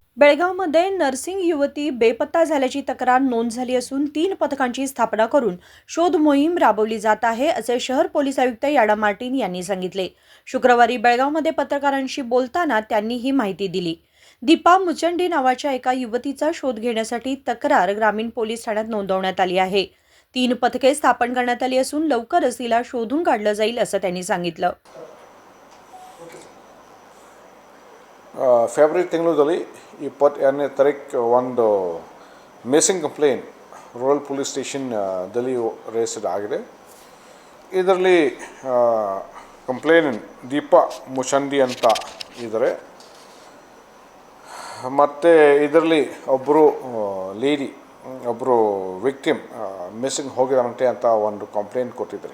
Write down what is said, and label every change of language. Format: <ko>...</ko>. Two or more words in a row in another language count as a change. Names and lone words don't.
<mr>बेळगावमध्ये नर्सिंग युवती बेपत्ता झाल्याची तक्रार नोंद झाली असून 3 पथकांची स्थापना करून शोध मोहीम राबवली जात आहे असे शहर पोलीस आयुक्त याडा मार्टिन यांनी सांगितले। शुक्रवारी बेळगावमध्ये पत्रकारांशी बोलताना त्यांनी ही माहिती दिली। दीपा मुचंडी नावाच्या एका युवतीचा शोध घेण्यासाठी तक्रार ग्रामीण पोलीस ठाण्यात नोंदवण्यात आली आहे। 3 पथके स्थापन करण्यात आली असून लवकरच तिला शोधून काढलं जाईल असं त्यांनी सांगितलं।</mr> <kn>ಫೆಬ್ರವರಿ ತಿಂಗಳಲ್ಲಿ 22ನೇ ತಾರೀಕು ಒಂದು</kn> <en>missing complaint rural police station</en> <kn>ದಲ್ಲಿ ರಿಜಿಸ್ಟರ್ ಆಗಿದೆ। ಇದರಲ್ಲಿ ಕಂಪ್ಲೇಂಟ್ ದೀಪಾ ಮುಚಂಡಿ ಅಂತ ಇದ್ದಾರೆ ಮತ್ತು ಇದರಲ್ಲಿ ಒಬ್ಬರು ಲೇಡಿ ಒಬ್ಬರು</kn> <en>victim missing</en> <kn>ಹೋಗಿದಾರಂತೆ ಅಂತ ಒಂದು ಕಂಪ್ಲೇಂಟ್ ಕೊಟ್ಟಿದ್ದಾರೆ।</kn>